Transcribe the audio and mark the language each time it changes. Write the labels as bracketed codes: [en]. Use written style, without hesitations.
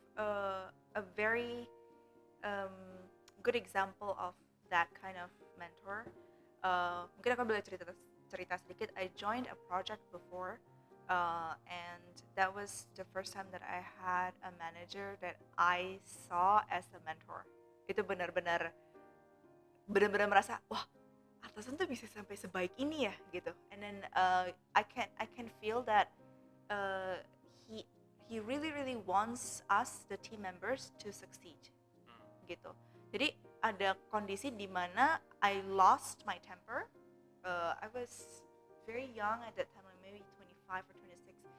[en] a very um, good example of that kind of mentor. [id] Mungkin aku boleh cerita sedikit. [en] I joined a project before, and that was the first time that I had a manager that I saw as a mentor. [id] Itu benar-benar merasa, wah, atasan tuh bisa sampai sebaik ini ya gitu. [en] And then I can feel that uh, he really wants us the team members to succeed gitu. [id] Jadi ada kondisi di mana [en] I lost my temper. I was very young at that time, like maybe 25 or 26.